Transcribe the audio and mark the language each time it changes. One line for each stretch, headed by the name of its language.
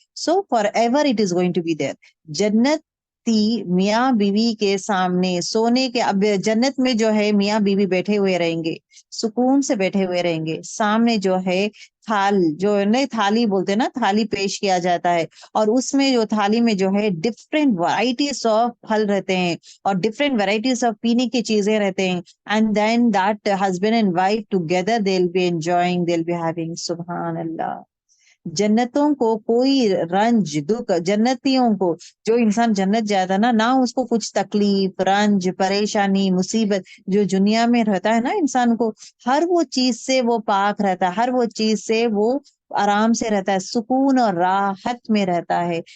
English: So forever it is going to be there.
Urdu: جنتی میاں بیوی کے سامنے سونے کے، اب جنت میں جو ہے میاں بیوی بیٹھے ہوئے رہیں گے، سکون سے بیٹھے ہوئے رہیں گے. سامنے جو ہے تھال، جو نہیں تھالی بولتے ہیں نا، تھالی پیش کیا جاتا ہے، اور اس میں جو تھالی میں جو ہے ڈفرینٹ ورائٹیز آف پھل رہتے ہیں اور ڈفرینٹ ورائٹیز آف پینے کی چیزیں رہتے ہیں.
English: And then that husband and wife together they will be enjoying, they will be having.
Urdu: سبحان اللہ. جنتوں کو کوئی رنج دکھ، جنتیوں کو، جو انسان جنت جاتا نا، نہ اس کو کچھ تکلیف، رنج، پریشانی، مصیبت جو دنیا میں رہتا ہے نا انسان کو، ہر وہ چیز سے وہ پاک رہتا ہے، ہر وہ چیز سے وہ آرام سے رہتا ہے، سکون اور راحت میں رہتا ہے.